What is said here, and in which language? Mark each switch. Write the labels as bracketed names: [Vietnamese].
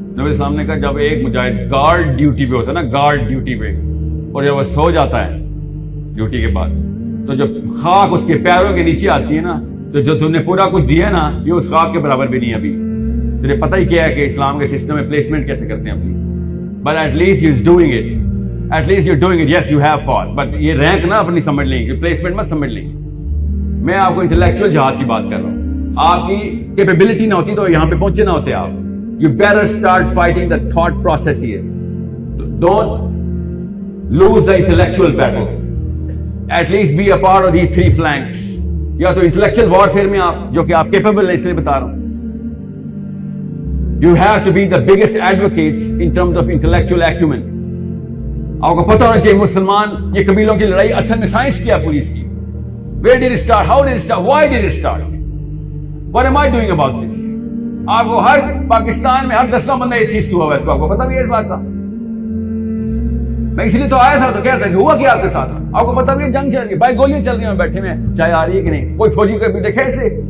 [Urdu] نبی اسلام نے کہا جب ایک مجاہد گارڈ ڈیوٹی پہ ہوتا ہے نا, گارڈ ڈیوٹی پہ, اور جب وہ سو جاتا ہے ڈیوٹی کے بعد, تو جب خاک اس کے پیروں کے نیچے آتی ہے نا, تو جو تم نے پورا کچھ دیا ہے نا یہ اس خاک کے برابر بھی نہیں ہے. ابھی تجھے پتہ ہی کیا ہے کہ اسلام کے سسٹم میں پلیسمنٹ کیسے کرتے ہیں اپنی, [English] but at least you is doing it, at least you are doing it, yes you have fought, [Urdu] but یہ رینک نہ اپنی سمجھ لیں گے, پلیسمنٹ مت سمجھ لیں گے. میں آپ کو انٹلیکچوئل جہاد کی بات کر رہا ہوں. آپ کی کیپیبلٹی نہ ہوتی تو یہاں پہ پہنچے نہ ہوتے آپ. [English] You better start fighting the thought process here. Don't lose the intellectual battle. At least be a part of these three flanks. [Urdu] یا تو [English] intellectual warfare [Urdu] میں آپ, جو کہ آپ capable ہیں, اس لیے بتا رہا ہوں. [English] You have to be the biggest advocates in terms of intellectual acumen. [Urdu] آپ کو پتہ ہونا چاہیے مسلمان یہ قبیلوں کی لڑائی اصل میں سائنس کیا پوری اس کی. [English] Where did it start? How did it start? Why did it start? What am I doing about this? [Urdu] آپ کو ہر پاکستان میں ہر 10واں بندہ ایتھیسٹ ہوا ہے, اس کو آپ کو پتا بھی ہے اس بات کا. میں اس لیے تو آیا تھا تو کہتا ہے کہ ہوا کیا آپ کے ساتھ, آپ کو پتا بھی ہے جنگ چل رہی ہے, بھائی گولیاں چل رہی ہیں, بیٹھے میں چائے آ رہی ہے کہ نہیں, کوئی فوجی کو بھی دیکھے ایسے.